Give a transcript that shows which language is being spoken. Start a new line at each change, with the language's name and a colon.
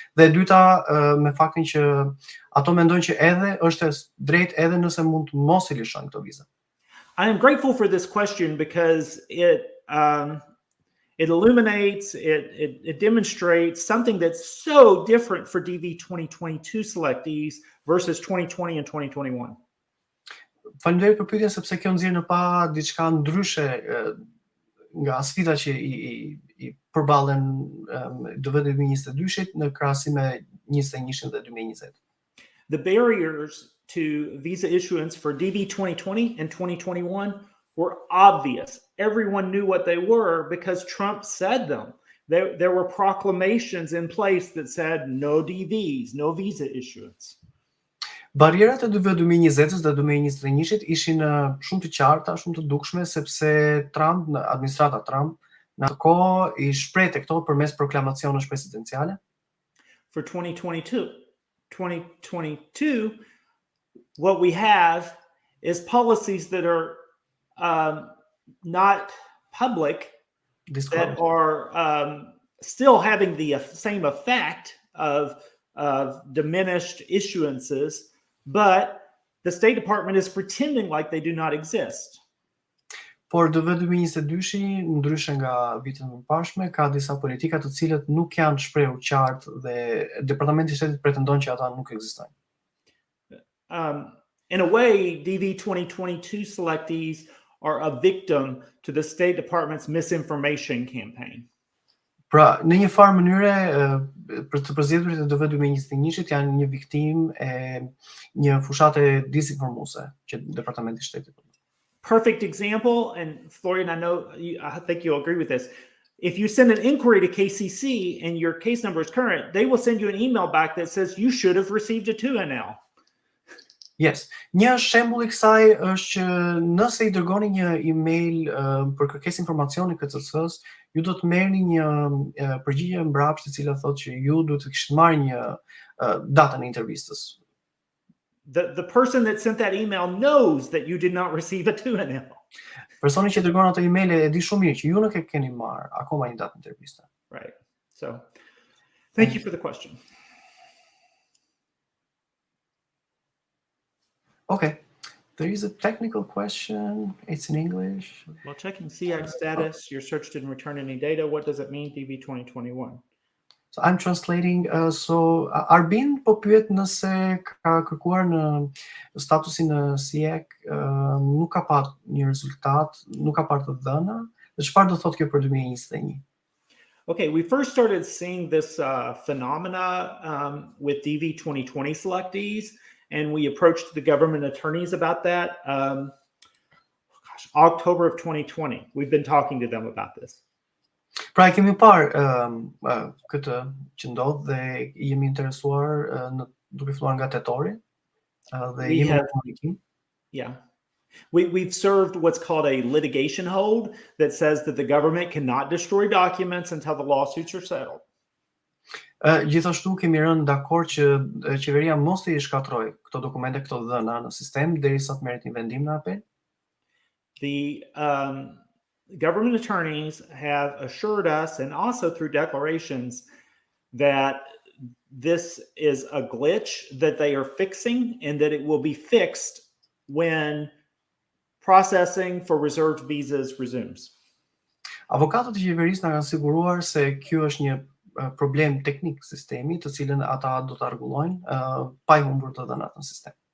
Albanian: Dhe e dyta me faktin që ato mendojnë që edhe është drejt edhe nëse mund të mos I lëshojnë këto viza.
English: I am grateful for this question because it illuminates, it demonstrates something that's so different for DV 2022 selectees versus 2020 and 2021.
Albanian: Faleminderit për pyetjen sepse kjo nxjerr në pa diçka ndryshe nga sfida që I përballen BVD 2022-shit në krahasim me 21-shin dhe 2020.
English: The barriers to visa issuance for DV 2020 and 2021 were obvious. Everyone knew what they were because Trump said them. There were proclamations in place that said no DVs, no visa issuance.
Albanian: Barrierat e DV 2020-s dhe 2021-shit ishin shumë të qarta, shumë të dukshme sepse Trump, në administrata Trump, në atë kohë I shprehte këto përmes proklamacionesh presidenciale.
English: For 2022, what we have is policies that are not public, that are still having the same effect of diminished issuances, but the State Department is pretending like they do not exist.
Albanian: Por DV 2022-shi, ndryshe nga vitet më parshme, ka disa politika të cilat nuk janë shprehur qartë dhe Departamenti I Shtetit pretendon që ata nuk ekzistojnë.
English: In a way, DV 2022 selectees are a victim to the State Department's misinformation campaign.
Albanian: Pra, në një farë mënyre, për të përzgjedhurit e DV 2021-shit janë një viktim e një fushate disinformuese që Departamenti I Shtetit.
English: Perfect example, and Florian, I think you'll agree with this. If you send an inquiry to KCC and your case number is current, they will send you an email back that says you should have received a 2NL. Yes.
Albanian: Një shembull I kësaj është që nëse I dërgoni një email për kërkesë informacioni KCC-s, ju do të merrni një përgjigje mbrapsht e cila thotë që ju duhet të kishit marrë një datën e intervistës.
English: the person that sent that email knows that you did not receive a 2NL.
Albanian: Personi që dërgon ato emaile e di shumë mirë që ju nuk e keni marrë akoma një datë interviste.
English: Right. So, thank you for the question. Okay. There is a technical question. It's in English. While checking CX status, your search didn't return any data. What does it mean, DV 2021? So I'm translating.
Albanian: So Arbin po pyet nëse ka kërkuar në statusin në SIEC, nuk ka pat një rezultat, nuk ka parë të dhëna. Dhe çfarë do thotë kjo për 2021?
English: Okay, we first started seeing this phenomena with DV 2020 selectees, and we approached the government attorneys about that. October of 2020. We've been talking to them about this.
Albanian: Pra kemi parë këtë që ndodh dhe jemi interesuar duke filluar nga tetori dhe
English: We
Albanian: jemi
English: have-
Albanian: në komunikim.
English: Yeah. We've served what's called a litigation hold that says that the government cannot destroy documents until the lawsuits are settled.
Albanian: Gjithashtu kemi rënë dakord që qeveria mos i shkatroj këto dokumente, këto dhëna në sistem derisa të merret një vendim në apel.
English: The government attorneys have assured us, and also through declarations, that this is a glitch that they are fixing and that it will be fixed when processing for reserved visas resumes.
Albanian: Avokatët e qeverisë na kanë siguruar se ky është një problem teknik sistemi, të cilën ata do ta rregullojnë pa I humbur të dhënat në sistem.